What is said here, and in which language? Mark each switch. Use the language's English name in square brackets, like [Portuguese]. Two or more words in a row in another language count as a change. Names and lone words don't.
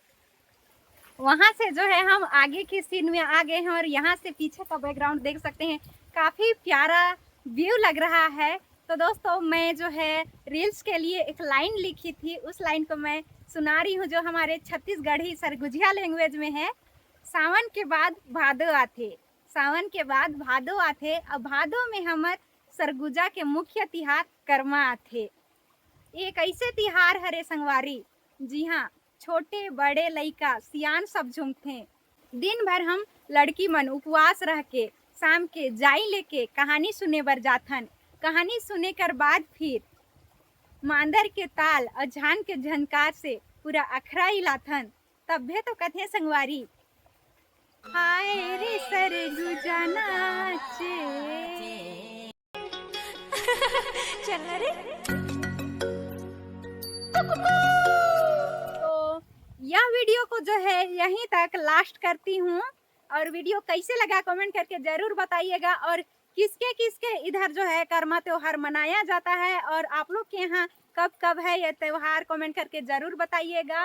[Hindi] वहाँ से जो है हम आगे की सीन में आ गए हैं और यहाँ से पीछे का बैकग्राउंड देख सकते हैं, काफ़ी प्यारा व्यू लग रहा है। तो दोस्तों मैं जो है रील्स के लिए एक लाइन लिखी थी, उस लाइन को मैं सुना रही हूँ जो हमारे छत्तीसगढ़ी सरगुजिया लैंग्वेज में है। [Surgujia] सावन के बाद भादो आथे, सावन के बाद भादो आथे, अब भादो में हमार सरगुजा के मुख्य तिहार करमा आथे। एक ऐसे तिहार हरे संगवारी, जी हाँ, छोटे बड़े लइका सियान सब झूमते। दिन भर हम लड़की मन उपवास रह के शाम के जाई लेके कहानी सुने बर जाथन। कहानी सुने कर बाद फिर मांदर के ताल और झान के झनकार से पूरा अखरा हिलाथन। तब तो कथे संगवारी, हाय रे सरगुजा नाचे। चल रे। [Hindi] तो यह वीडियो को जो है यहीं तक लास्ट करती हूँ। और वीडियो कैसे लगा कमेंट करके ज़रूर बताइएगा। और किसके किसके इधर जो है कर्मा त्योहार मनाया जाता है और आप लोग के यहाँ कब कब है ये त्योहार, कमेंट करके ज़रूर बताइएगा।